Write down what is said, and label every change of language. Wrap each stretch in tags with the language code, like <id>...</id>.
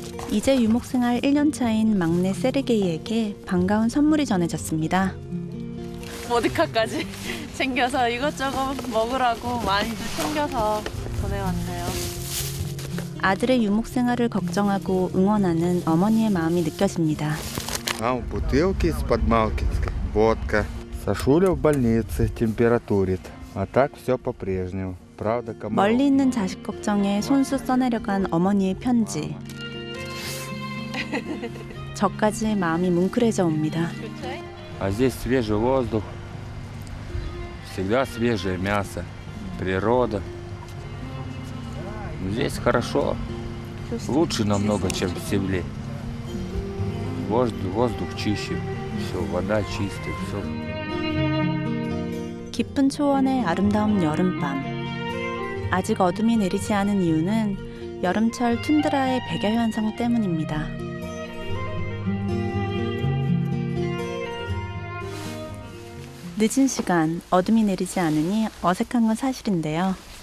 <ko>이제 유목생활 1년차인 막내 세르게이에게 반가운 선물이 전해졌습니다. 보드카까지 챙겨서 이것저것 먹으라고 많이들 챙겨서 보내왔네요. 아들의 유목생활을 걱정하고 응원하는 어머니의 마음이 느껴집니다.</ko> <ru>Бутылки из-под Малкинской, водка. Сашуля в больнице, температурит. А так все по-прежнему. Правда, кому...</ru> <ko>멀리 있는 자식 걱정에 손수 써내려간 어머니의 편지. 저까지 마음이 뭉클해져 옵니다.</ko> <ru>А здесь свежий воздух, всегда свежее мясо, природа. Здесь хорошо, лучше намного, чем в селе. Воздух чище, все, вода чистая, все.</ru> <ko>깊은 초원의 아름다운 여름밤. 아직 어둠이 내리지 않은 이유는 여름철 툰드라의 백야 현상 때문입니다. 늦은 시간 어둠이 내리지 않으니 어색한 건 사실인데요.</ko>